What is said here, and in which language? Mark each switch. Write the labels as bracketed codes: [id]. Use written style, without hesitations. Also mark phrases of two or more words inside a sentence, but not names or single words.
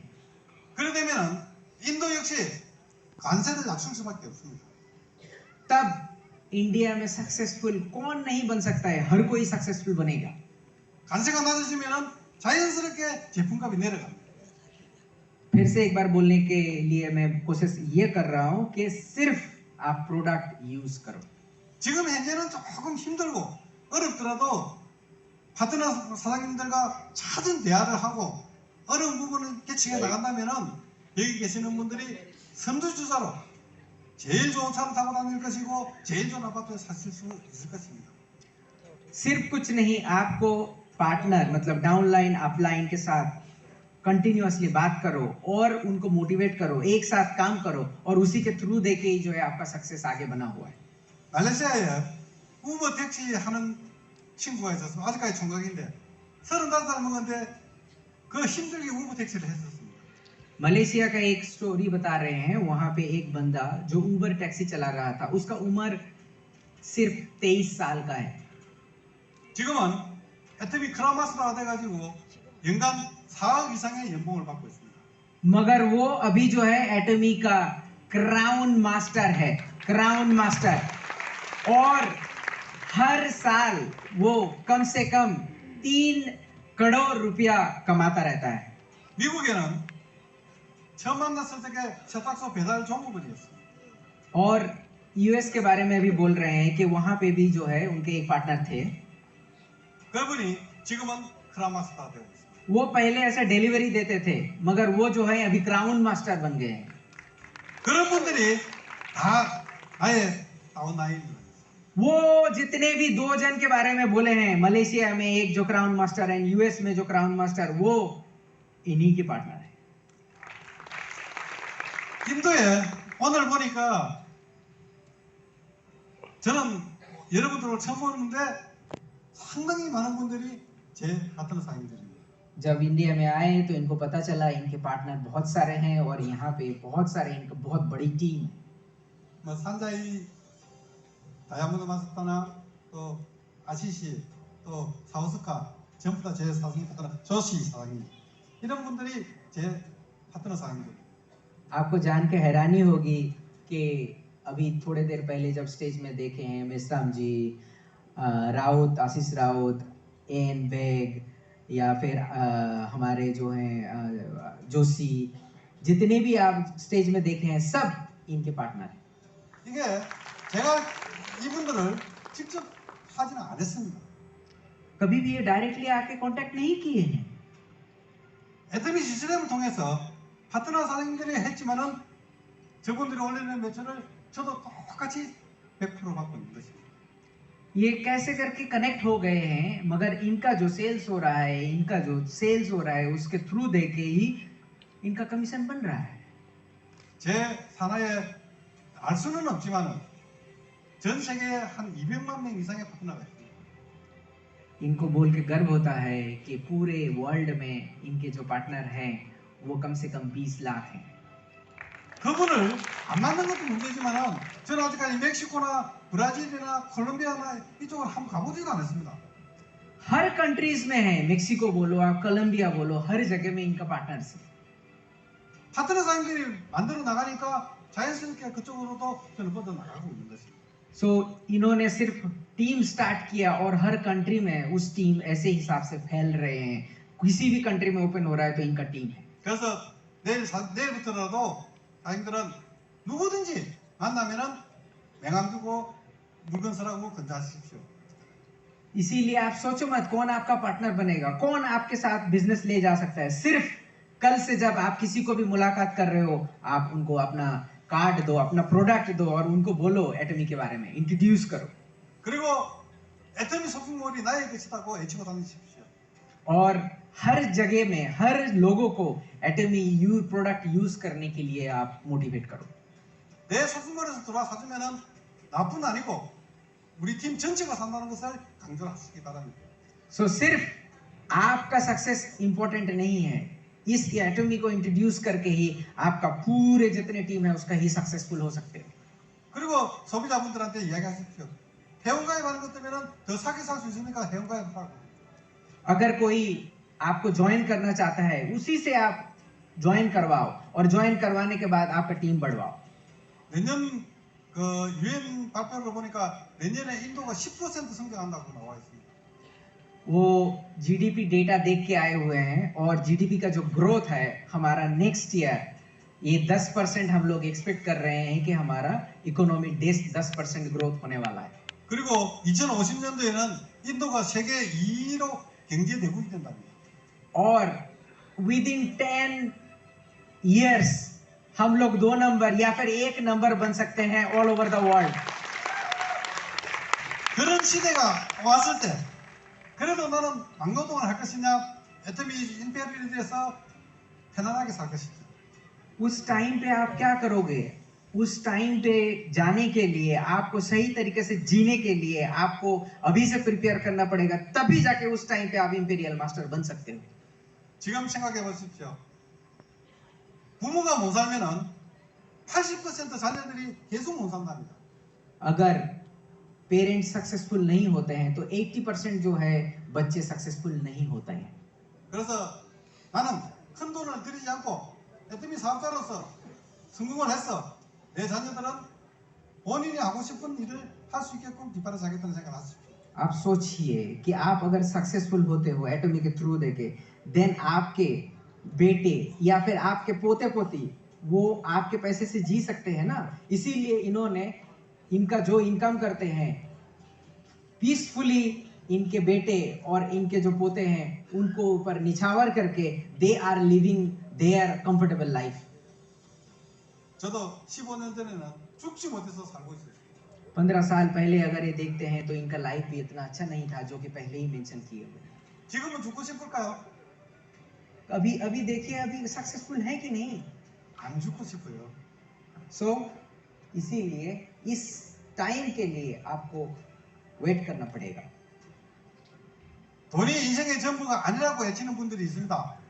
[ko] 그렇게 되면 인도 역시 관세를 낮출 수밖에 없습니다. [hi] तब इंडिया में सक्सेसफुल कौन नहीं बन सकता है, हर कोई सक्सेसफुल बनेगा. [ko] 관세가 낮아지면 자연스럽게 제품값이 내려갑니다. [hi] फिर से एक बार बोलने के लिए मैं कोशिश ये कर रहा हूँ कि सिर्फ आप [en] product use [hi] करो. [ko] 지금 현재는 조금 힘들고 어렵더라도 파트너 사장님들과 찾은 대화를 하고 어려운 부분을 개척해 나간다면은 여기 계시는 분들이 선두주자로 제일 좋은 차를 타고 다닐 것이고 제일 좋은 아파트에 사실 수 있을 것입니다. [hi] सिर्फ कुछ नहीं, आपको पार्टनर मतलब [en] downline upline [hi] के साथ कंटिन्यूअसली बात करो और उनको मोटिवेट करो, एक साथ काम करो और उसी के थ्रू देके ही जो है आपका सक्सेस आगे बना हुआ है. [ko] 말레이시아에 우버 택시 하는 친구가 있었어요. 아직까지 총각인데 35살 먹었는데 그 힘들게 우버 택시를 했었습니다. [hi] मलेशिया का एक स्टोरी बता रहे हैं. वहां पे एक बंदा जो [en] Uber taxi [hi] चला रहा था, उसका उम्र सिर्फ 23 साल का है. [ko] 지금은 애터미 크라마스터가 돼가지고 연간 4억 이상의 연봉을 받고 있습니다. [hi] मगर वो अभी जो है एटमी का [en] crown master [hi] है, [en] crown master. [hi] और हर साल वो कम से कम 3 करोड़ रुपया कमाता रहता है। [ko] 미국에는 처음 만났을 때 세탁소 배달 종업원이었어요. [hi] और यूएस के बारे में भी बोल रहे हैं कि वहां पे भी जो है उनके एक पार्टनर थे। [ko] 그분이 지금은 크라마스터 되고 있어요. [hi] वो पहले ऐसे डिलीवरी देते थे, मगर वो जो है अभी [en] crown master [hi] बन गए हैं। [ko] 그런 분들이 다 아예 다운라인. [hi] वो जितने भी 2 जन के बारे में बोले हैं, मलेशिया में एक जो [en] crown master [hi] है, यूएस में जो [en] crown master, [hi] वो इन्हीं के पार्टनर है। [ko] 인도에 오늘 보니까 저는 여러분들을 처음 보는데 상당히 많은 분들이 제 파트너 상인들입니다. [hi] जब इंडिया में आए तो इनको पता चला इनके पार्टनर बहुत सारे हैं और यहाँ पे बहुत सारे, इनका बहुत बड़ी टीम। [ko] 뭐 산자이 다이아몬드 마스터나 또 아시시 또 사우스카 전부 다 제 사장님 파트너 조시 사장님 이런 분들이 제 파트너 사장님들. [hi] आपको जान के हैरानी होगी कि अभी थोड़े देर पहले जब स्टेज में देखे हैं मेसराम जी, राउत, आशीष राउत, एन बेग, या फिर हमारे जो हैं जोशी, जितने भी आप स्टेज में देखे हैं सब इनके पार्टनर हैं। [ko] 이게 제가 이분들을 직접 하지는 않았습니다. [hi] कभी भी ये डायरेक्टली आके कांटेक्ट नहीं किए हैं। [ko] 애터미 시스템을 통해서 파트너 사장님들이 했지만은 저분들이 올리는 매출을 저도 똑같이 100% 받고 있는 것입니다. [hi] ये कैसे करके कनेक्ट हो गए हैं, मगर इनका जो सेल्स हो रहा है, इनका जो सेल्स हो रहा है उसके थ्रू देके ही इनका कमीशन बन रहा है। [ko] 제 산하에 알 수는 없지만은 전 세계에 한 200만 명 이상의 파트너가 있습니다. [hi] इनको बोल के गर्व होता है कि पूरे वर्ल्ड में इनके जो पार्टनर हैं वो कम से कम 20 लाख हैं। [ko] 그분을 안 만난 것도 문제지만은 저는 아직까지 멕시코나 브라질이나 콜롬비아나 이쪽을 한번 가보지도 않았습니다. [hi] हर कंट्रीज में है, मेक्सिको बोलो आप, कोलंबिया बोलो, हर जगह में इनका पार्टनर्स है। [ko] 파트너 사장님들이 만들어 나가니까 자연스럽게 그쪽으로도 저는 뻗어 나가고 있는 것입니다. [hi] सो इन्होंने सिर्फ [en] team start [hi] किया और हर कंट्री में उस टीम ऐसे हिसाब से फैल रहे हैं। किसी भी कंट्री में ओपन हो रहा है तो इनका टीम है। [ko] 그래서 내일부터라도 사장님들은 누구든지 만나면은 명함 주고 물건 사라고 건조하십시오. [hi] इसीलिए आप सोचो मत कौन आपका पार्टनर बनेगा, कौन आपके साथ बिजनेस ले जा सकता है। सिर्फ कल से जब आप किसी को भी मुलाकात कर रहे हो, आप उनको अपना कार्ड दो, अपना प्रोडक्ट दो और उनको बोलो एटमी के बारे में, इंट्रोड्यूस करो। [ko] 그리고 애터미 쇼핑몰이 나의 것이라고 외치고 다니십시오. [hi] और हर जगह में हर लोगों को एटमी [en] product use [hi] करने के लिए आप मोटिवेट करो। [ko] 내 쇼핑몰에서 들어와 사주면은 나뿐 아니고 우리 팀 전체가 산다는 것을 강조하시기 바랍니다. [hi] सो सिर्फ आपका [en] success important [hi] नहीं है, इस एटमी को इंट्रोड्यूस करके ही आपका पूरे जितने टीम है उसका ही सक्सेसफुल हो सकते हो। [ko] 그리고 소비자분들한테 이야기하십시오. 회원가입하는 것 때문에는 더 싸게 살 수 있으니까 회원가입하고. [hi] अगर कोई आपको ज्वाइन करना चाहता है उसी से आप ज्वाइन करवाओ और ज्वाइन करवाने के बाद आपका टीम बढ़वाओ। [ko] 내년 그 유엔 발표를 보니까 내년에 인도가 10% 성장한다고 나와 있습니다. [hi] वो [en] GDP data [hi] देख के आए हुए हैं और जीडीपी का जो ग्रोथ है हमारा [en] next year [hi] ये 10% हम लोग एक्सपेक्ट कर रहे हैं कि हमारा इकोनॉमी 10% ग्रोथ होने वाला है। [ko] 그리고 2050년도에는 인도가 세계 2위로 경제 대국이 된답니다. [hi] और [en] with in 10 years [hi] हम लोग 2 नंबर या फिर 1 नंबर बन सकते हैं [en] all over the world. [ko] 그런 시대가 왔을 때 그래도 나는 막노동을 할 것이냐 애터미 인페리얼에서 편안하게 살 것이냐. [hi] उस टाइम पे आप क्या करोगे? उस टाइम पे जाने के लिए आपको सही तरीके से जीने के लिए आपको अभी से प्रिपेयर करना पड़ेगा, तभी जाके उस टाइम पे आप [en] imperial master [hi] बन सकते हो। [ko] 지금 생각해 보십시오. 부모가 못 살면은 80% 자녀들이 계속 못 산답니다. [hi] अगर पेरेंट्स सक्सेसफुल नहीं होते हैं तो 80% जो है बच्चे सक्सेसफुल नहीं होते हैं। [ko] 그래서 나는 큰 돈을 들이지 않고 애터미 사업자로서 성공을 했어. 내 자녀들은 본인이 하고 싶은 일을 할 수 있게끔 뒷발을 잡겠다는 생각을 하십시오. [hi] आप सोचिए कि आप अगर सक्सेसफुल होते हो एटॉमी के थ्रू देके, देन आपके बेटे या फिर आपके पोते पोती वो आपके पैसे से जी सकते हैं ना। इसीलिए इन्होंने इनका जो इनकम करते हैं पीसफुली, इनके बेटे और इनके जो पोते हैं उनको ऊपर निछावर करके [en] they are living their comfortable life. [ko] 저도 15년 전에는 죽지 못해서 살고 있어요. [hi] 15 साल पहले अगर ये देखते हैं तो इनका लाइफ भी इतना अच्छा नहीं था जो कि पहले ही मेंशन किए हुए। [ko] 지금은 죽고 싶을까요? [hi] अभी अभी देखिए अभी सक्सेसफुल है कि नहीं। [ko] 안 죽고 싶어요. [hi] सो इसीलिए इस टाइम के लिए आपको वेट करना पड़ेगा। [ko] 돈이 인생의 전부가 아니라고 외치는 분들이 있습니다.